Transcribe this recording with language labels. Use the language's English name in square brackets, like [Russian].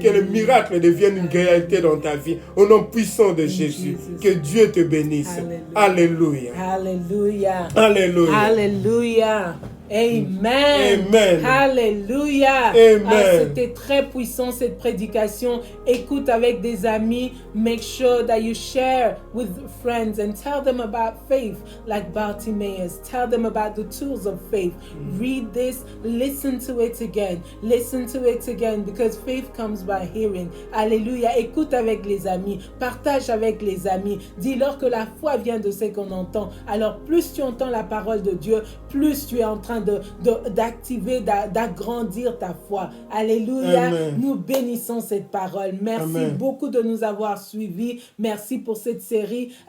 [French] Que le miracle devienne une réalité dans ta vie. Au nom puissant de Jésus. Que Dieu te bénisse. Alléluia. [English] Hallelujah. [French] Alléluia. [English] Hallelujah. Amen. Amen. Hallelujah. Amen. [French] Ah, c'était très puissant cette prédication. Écoute avec des amis. [English] Make sure that you share with friends and tell them about faith like Bartimaeus. Tell them about the tools of faith. Read this. Listen to it again. Listen to it again because faith comes by hearing. [French] Alléluia. Écoute avec les amis. Partage avec les amis. Dis-leur que la foi vient de ce qu'on entend. Alors plus tu entends la parole de Dieu, plus tu es en train train d'activer, d'agrandir ta foi. Alléluia. Amen. Nous bénissons cette parole. Merci Amen. beaucoup de nous avoir suivis. Merci pour cette série.